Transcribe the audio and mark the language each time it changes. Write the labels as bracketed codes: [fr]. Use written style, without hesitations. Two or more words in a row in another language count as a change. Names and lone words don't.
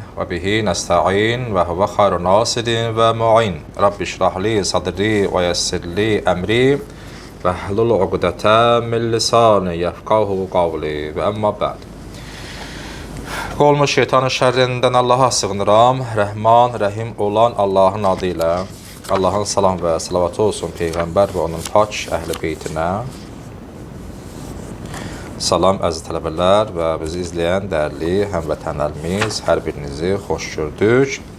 [ar] وبه نستعين وهو خير ناصر ومعين. رب اشرح لي صدري ويسر لي أمري واحلل عقدة من لساني يفقهوا قولي وأما بعد. [tr] Olmuş şeytanın şerrinden Allah'a sığınıram. [az] Rəhman, Rəhim olan Allahın adıyla. Allahın salam və salavatı olsun Peyğəmbər və onun pak əhl-i beytinə. Salam əziz tələbələr və bizi izləyən dəyərli həmvətənlərimiz, hər birinizi xoş gördük.